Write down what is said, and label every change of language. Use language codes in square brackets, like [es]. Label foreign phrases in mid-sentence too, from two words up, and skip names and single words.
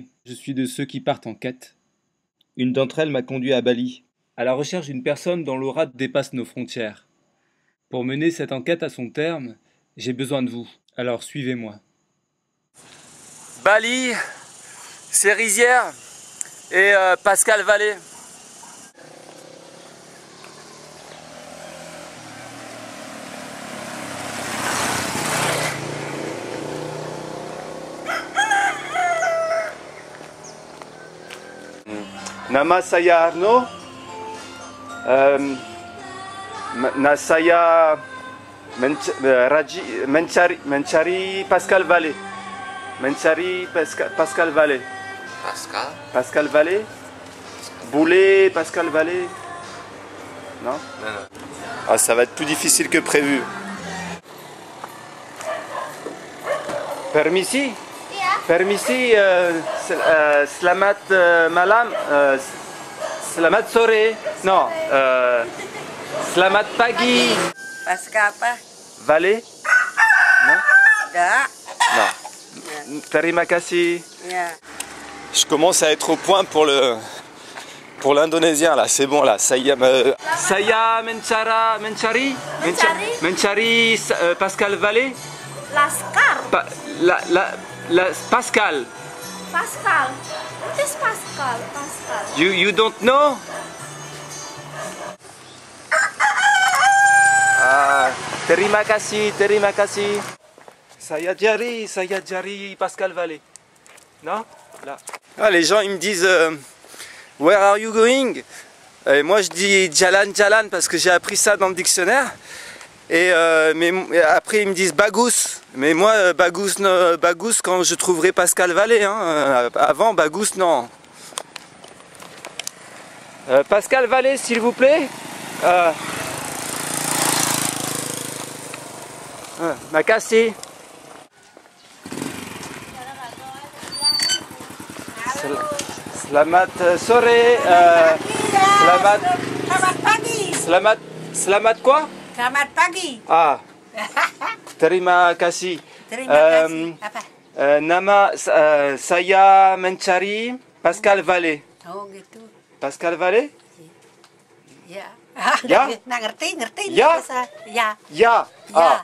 [fr] Je suis de ceux qui partent en quête. Une d'entre elles m'a conduit à Bali, à la recherche d'une personne dont l'aura dépasse nos frontières. Pour mener cette enquête à son terme, j'ai besoin de vous. Alors suivez-moi. Bali, Cérizière et Pascal Vallée. [id] Nama saya Arnaud, saya mencari Pascal Vallée. Mencari Pascal Vallée. Pascal Vallée. [fr] Boulet Pascal Vallée. Non? Ah, ça va être plus difficile que prévu. [id] Permisi? Permisi, selamat malam, selamat sore, non, selamat pagi. Pascal apa? [fr] Vallée? Non? [id] Enggak. Non. Terima kasih. Ya. [fr] Je commence à être au point pour l'indonésien là, c'est bon là. [id] Saya mencari Pascal Vallée. Laskar. Pascal. Pascal. [en] What is Pascal? Pascal. You don't know? [id] Ah, terima kasih. Saya jari Pascal Vallée. [fr] Non? Là. Ah, les gens ils me disent [en] where are you going? [fr] Et moi je dis jalan parce que j'ai appris ça dans le dictionnaire. Et mais après ils me disent Bagous. Mais moi Bagous quand je trouverai Pascal Vallée. Hein. Avant Bagous non. Pascal Vallée s'il vous plaît. [id] Makasih. Selamat sore. Selamat pagi. Selamat quoi? Selamat pagi. Ah. Terima kasih. Terima kasih. Apa? Nama saya mencari Pascal Vallée. Oh gitu. Pascal Vallée? Ya. Ya? Nggak ngerti. Ya? Bahasa. Ya. Ya. Ya. Ah.